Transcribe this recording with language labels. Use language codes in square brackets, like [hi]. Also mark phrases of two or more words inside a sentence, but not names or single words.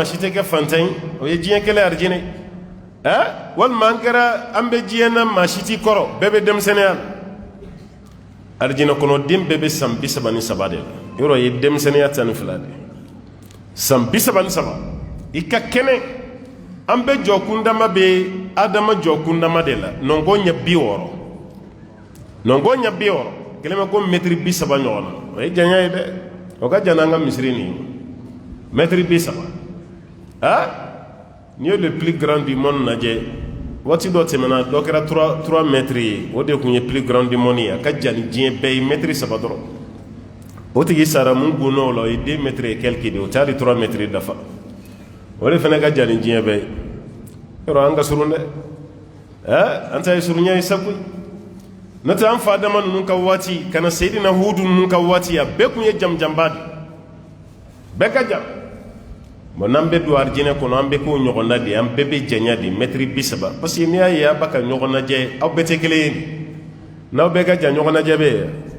[bm] si tɛ kɛ fantan ye o ye diɲɛ kɛlen arijinɛ ye walima an bɛ diɲɛ na maa si t'i kɔrɔ bɛɛ bɛ denmisɛnninya la arijinɛ kɔnɔ den bɛɛ bɛ san 33 de la yɔrɔ ye denmisɛnninya 12 de san 33 i ka kɛnɛ an bɛ jɔkundama bɛ adama jɔkundama de la nɔngɔ ɲɛ 60 nɔngɔ ɲɛ 60 kelen bɛ ko mɛtiri 30 ɲɔgɔn na o ye janya ye dɛ o ka jan n'an ka misiri nin ye mɛtiri 30 n'i ye [fr] le plus grand du monde [bm] lajɛ waati dɔ tɛmɛna dɔ kɛra 3 mètres ye o de tun ye [fr] plus grand du monde [bm] ye a ka jan ni diɲɛ bɛɛ ye mɛtiri 3 dɔrɔn o tigi sara mun gunn'o la o ye 2 [fr] mètres et quelques [bm] de o tɛ hali 3 mètres dafa o de fana ka jan ni diɲɛ bɛɛ ye yɔrɔ an ka surun dɛ an ta ye surunya ye sakoyi n'o tɛ an fa Adama ninnu ka waati ka na Seyidina Hudu ninnu ka waati a bɛɛ tun ye jamujanba de bɛɛ ka jan bon n'an bɛ don arijinɛ kɔnɔ an bɛ k'o ɲɔgɔnna de an bɛɛ bɛ janya de mètre 30 [fr] parce que [bm] n'i y'a ye a b'a ka ɲɔgɔn lajɛ aw bɛɛ tɛ kelen ye n'aw bɛɛ ka jan ɲɔgɔn lajɛ bɛ ye